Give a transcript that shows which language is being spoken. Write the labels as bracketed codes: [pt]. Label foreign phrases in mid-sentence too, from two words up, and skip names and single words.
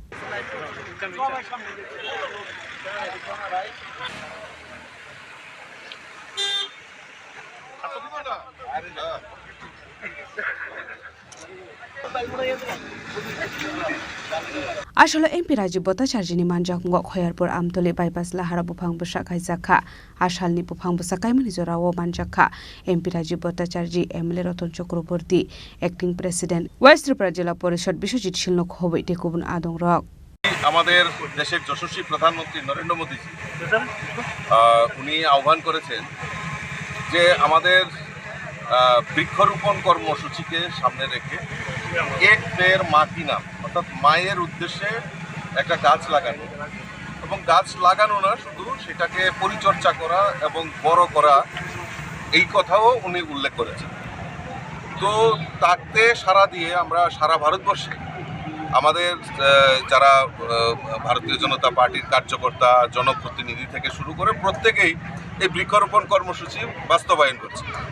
[trp] आसले एमपि राजीव भट्टाचार्यनि मानजाखुंग खयरपुर आमतले बाइपास लाहारा बुफां बसा कायजाखा आसालनि बुफां बसा कायमनि जराव मानजाखा एमपि राजीव भट्टाचार्य एमएलए रतन चक्रवर्ती [en] acting president [trp] वेस्ट त्रिपुरा जिला परिषद विश्वजित शिलनो खबै टेकुबुन आदंरक [bn] আমাদের দেশের যশস্বী প্রধানমন্ত্রী নরেন্দ্র মোদীজি উনি আহ্বান করেছেন যে আমাদের বৃক্ষরোপণ কর্মসূচিকে সামনে রেখে এক পের মা কি নাম অর্থাৎ মায়ের উদ্দেশ্যে একটা গাছ লাগানো এবং গাছ লাগানো না শুধু সেটাকে পরিচর্যা করা এবং বড় করা এই কথাও উনি উল্লেখ করেছেন তো তাতে সাড়া দিয়ে আমরা সারা ভারতবর্ষে আমাদের যারা ভারতীয় জনতা পার্টির কার্যকর্তা জনপ্রতিনিধি থেকে শুরু করে প্রত্যেকেই এই বৃক্ষরোপণ কর্মসূচি বাস্তবায়ন করছে